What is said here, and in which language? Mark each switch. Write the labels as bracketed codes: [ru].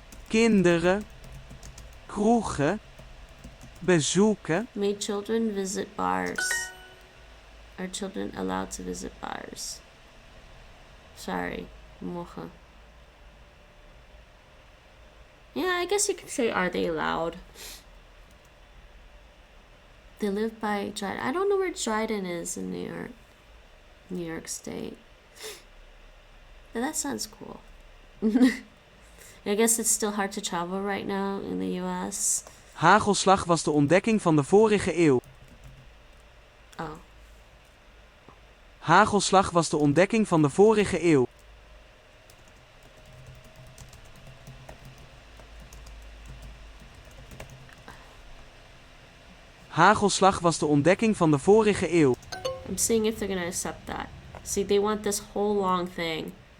[nl] Kinderen kroegen bezoeken? [en] May children visit bars? Are children allowed to visit bars? Sorry, mogen. Yeah, I guess you could say, are they allowed? They live by Dryden. I don't know where Dryden is in New York State. But that sounds cool. I guess it's still hard to travel right now in the US. [nl] Hagelslag was de ontdekking van de vorige eeuw. Oh. Hagelslag was de ontdekking van de vorige eeuw. Hagelslag was de ontdekking van de vorige eeuw. [en] I'm seeing if they're gonna accept that. See, they want this whole long thing.